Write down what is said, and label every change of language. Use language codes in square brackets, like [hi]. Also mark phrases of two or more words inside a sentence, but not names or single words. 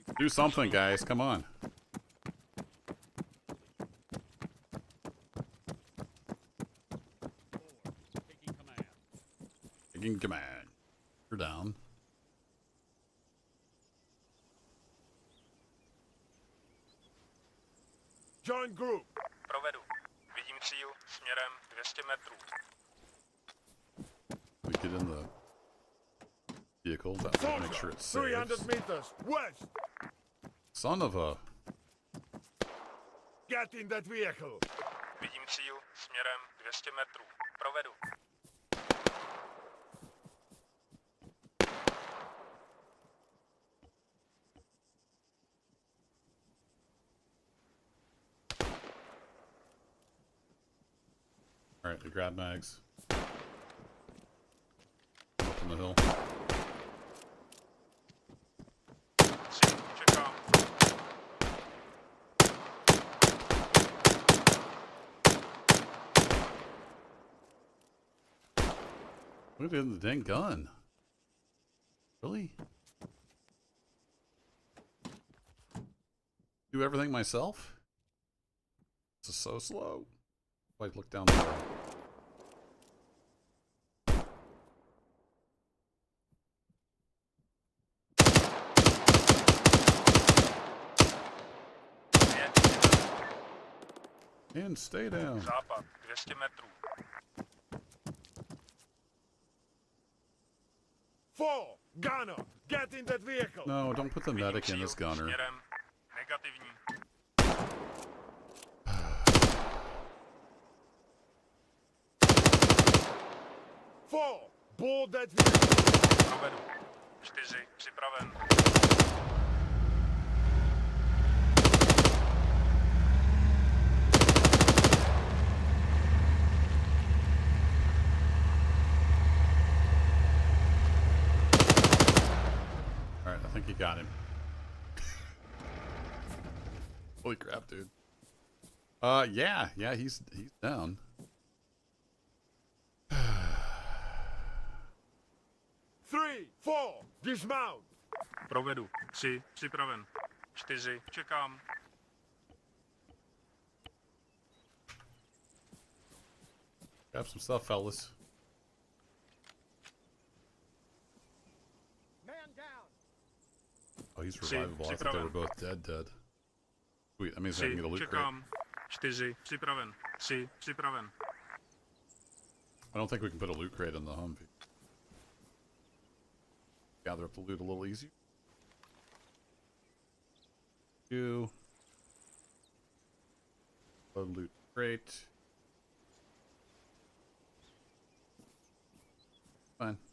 [en] Do something, guys. Come on. Taking command. You're down. Join group. [cs] Provedu. Vidím cíl směrem 200 metrů. [en] We get in the vehicle. That will make sure Soldier, it 300 saves. meters west. Son of a... Get in that vehicle. [cs] Vidím cíl směrem 200 metrů. Provedu. [en] Alright, we grab mags. Up on the hill. [cs] Si, čekám. [en] Look at the dang gun. Really? Do everything myself? This is so slow. Like, look down there. And stay down. [cs] Západ 200 metrů. 4. [en] Gunner, get in that vehicle. No, don't put the [cs] Vidím [en] medic in [cs] cíl [en] this gunner. [cs] směrem negativní. [en] Four. Board that vehicle. [cs] Provedu. 4. Připraven. [en] Alright, I think he got him. Holy crap, dude. Yeah, he's down. 3, 4. Dismount. [cs] Provedu. 3. Připraven. 4. Čekám. [en] Grab some stuff, fellas. Man down. Oh, he's [cs] Si, [en] revivable. I thought they were [cs] připraven. [en] both dead. Sweet, that means I 3. can get a loot crate. [cs] Čekám. 4. Připraven. 3. Připraven. [en] I don't think we can put a loot crate in the Humvee. Gather up the loot a little easier. Load loot crate. Fine.